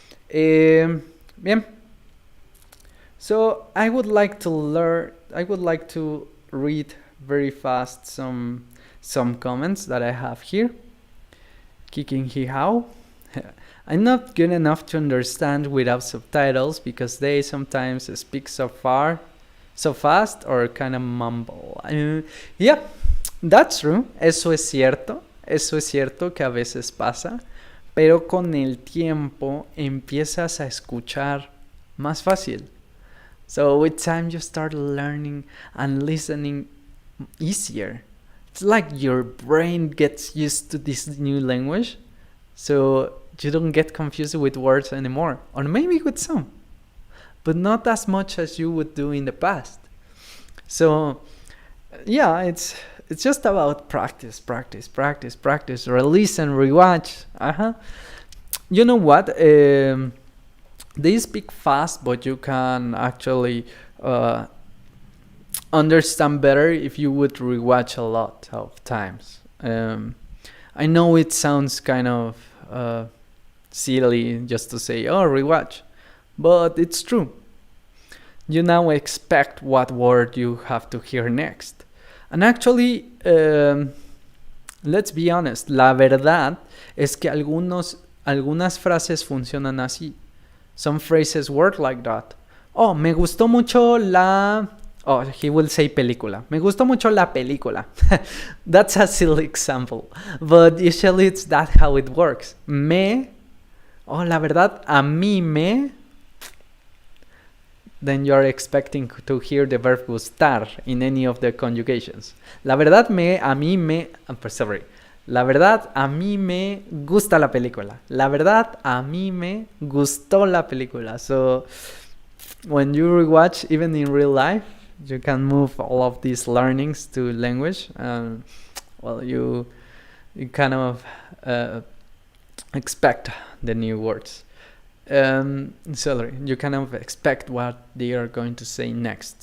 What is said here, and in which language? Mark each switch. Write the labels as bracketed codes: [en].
[en] Bien. So I would like to read very fast some comments that I have here. Kicking Hihao. I'm not good enough to understand without subtitles because they sometimes speak so fast or kind of mumble. Yeah, that's true. [es] Eso es cierto que a veces pasa, pero con el tiempo empiezas a escuchar más fácil. [en] So with time you start learning and listening easier. It's like your brain gets used to this new language, so you don't get confused with words anymore, or maybe with some, but not as much as you would do in the past. So yeah, it's just about practice, release and rewatch. You know what? They speak fast, but you can actually understand better if you would rewatch a lot of times. I know it sounds kind of silly just to say, oh, rewatch, but it's true. You now expect what word you have to hear next. And actually, let's be honest, [es] la verdad es que algunas frases funcionan así. [en] Some phrases work like that. [es] Oh, me gustó mucho la... [en] Oh, he will say [es] película. Me gustó mucho la película. [en] That's a silly example. But usually it's that how it works. [es] Oh, la verdad, a mí me... [en] Then you're expecting to hear the verb gustar in any of the conjugations. [es] La verdad, a mí me... sorry. La verdad, a mí me gusta la película. La verdad, a mí me gustó la película. [en] So, when you rewatch, even in real life, you can move all of these learnings to language. Well, you kind of expect the new words. Sorry, you kind of expect what they are going to say next.